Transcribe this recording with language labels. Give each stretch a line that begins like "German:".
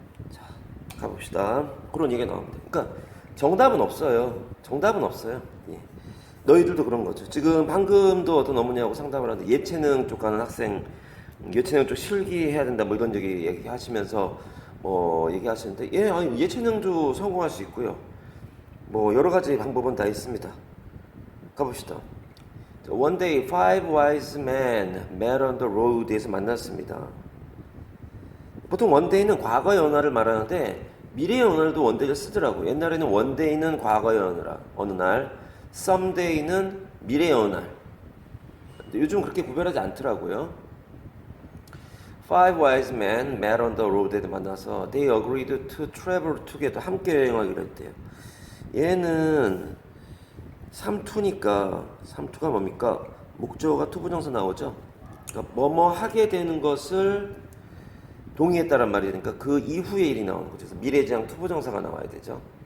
Korean: 자, 가봅시다. 그런 얘기가 나옵니다. 그러니까 정답은 없어요. 정답은 없어요. 예. 너희들도 그런 거죠. 지금 방금도 어떤 어머니하고 상담을 하는데 예체능 쪽 가는 학생, 예체능 쪽 실기해야 된다 뭐 이런 얘기하시면서 얘기하시는데 아니 예체능도 성공할 수 있고요. 뭐 여러 가지 방법은 다 있습니다. 가봅시다.
English: One day five wise men met on the road에서
Korean: 만났습니다. 보통 원데이는 과거의 언어를 말하는데 미래의 언어도 원데이를 쓰더라고요. 옛날에는 원데이는 과거의 언어라 어느 날, 썸데이는 미래의 언어. 요즘 그렇게 구별하지 않더라고요.
English: Five wise men met on the road에
Korean: 만나서
English: they agreed to travel together.
Korean: 함께 여행하기로 했대요. 얘는 삼투니까 삼투가 뭡니까? 목적어가 투부정사 나오죠. 그러니까 뭐뭐 하게 되는 것을 동의했다란 말이니까 그 이후의 일이 나오는 거죠. 그래서 미래지향 투부정사가 나와야 되죠.